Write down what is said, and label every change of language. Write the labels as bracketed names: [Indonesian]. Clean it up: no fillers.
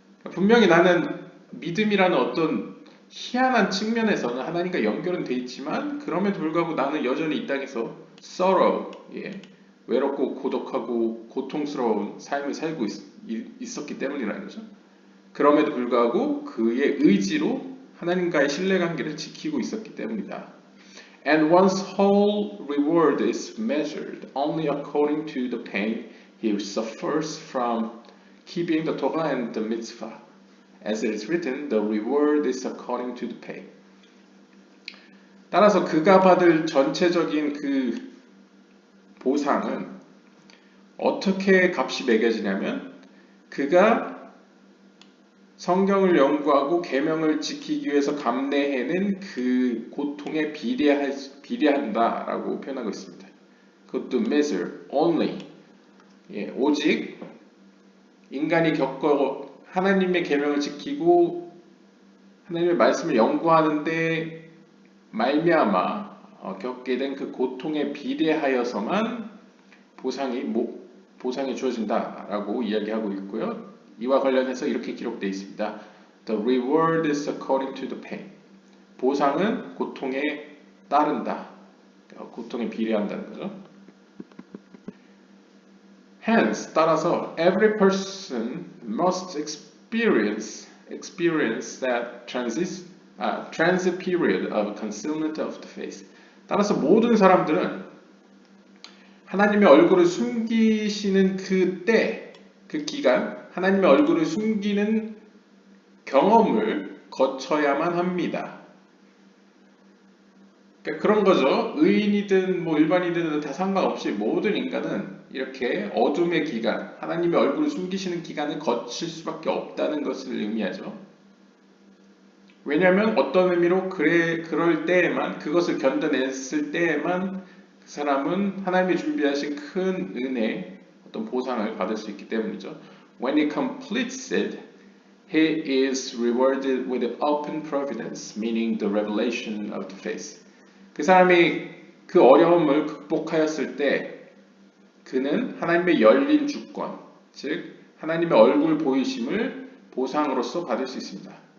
[Korean] 분명히 나는 믿음이라는 어떤 희한한 측면에서는 하나님과 연결은 돼 있지만 그럼에도 불구하고 나는 여전히 이 땅에서 sorrow, 외롭고 고독하고 고통스러운 삶을 살고 있었기 때문이라는 거죠. 그럼에도 불구하고 그의 의지로 하나님과의 신뢰관계를 지키고 있었기 때문이다. [English] And one's whole reward is measured only according to the pain he suffers from keeping the Torah and the mitzvah. As it is written, the reward is according to the pay. [Korean] 따라서 그가 받을 전체적인 그 보상은 어떻게 값이 매겨지냐면 그가 성경을 연구하고 계명을 지키기 위해서 감내해낸 그 고통에 비례한다라고 표현하고 있습니다. 그것도 measure, only, 오직 인간이 하나님의 계명을 지키고 하나님의 말씀을 연구하는데 말미암아 겪게 된 그 고통에 비례하여서만 보상이 주어진다라고 이야기하고 있고요. 이와 관련해서 이렇게 기록되어 있습니다. [English] The reward is according to the pain. [Korean] 보상은 고통에 따른다. 고통에 비례한다는 거죠. [English] Hence, 따라서 every person must experience that transit period of concealment of the face. [Korean] 따라서 모든 사람들은 하나님의 얼굴을 숨기시는 그 때, 그 기간, 하나님의 얼굴을 숨기는 경험을 거쳐야만 합니다. 그러니까 그런 거죠. 의인이든 뭐 일반인이든 다 상관없이 모든 인간은 이렇게 어둠의 기간, 하나님의 얼굴을 숨기시는 기간을 거칠 수밖에 없다는 것을 의미하죠. 왜냐하면 어떤 의미로 그럴 때에만, 그것을 견뎌냈을 때에만 그 사람은 하나님이 준비하신 큰 은혜, 어떤 보상을 받을 수 있기 때문이죠. [English] When he completes it, he is rewarded with an open providence, meaning the revelation of the face. [Korean] 그 사람이 그 어려움을 극복하였을 때 그는 하나님의 열린 주권, 즉 하나님의 얼굴 보이심을 보상으로서 받을 수 있습니다.